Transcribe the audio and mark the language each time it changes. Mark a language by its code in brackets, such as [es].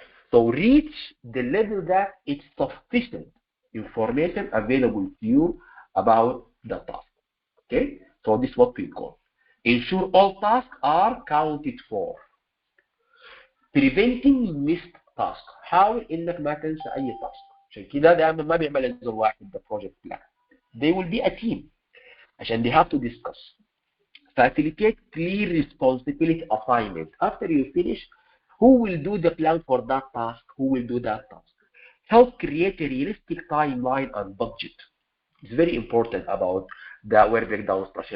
[en] So reach the level that it's sufficient information available to you about the task. Okay? So this is what we call. Ensure all tasks are counted for. Preventing missed tasks. [ar] حاول انك ما تنسى اي task. عشان كده دائما ما بيعمل الزر واحد [en] the project plan. They will be a team [ar] عشان [en] they have to discuss. Facilitate clear responsibility assignment. After you finish, who will do the plan for that task? Who will do that task? Help create a realistic timeline and budget. It's very important about the work breakdown structure.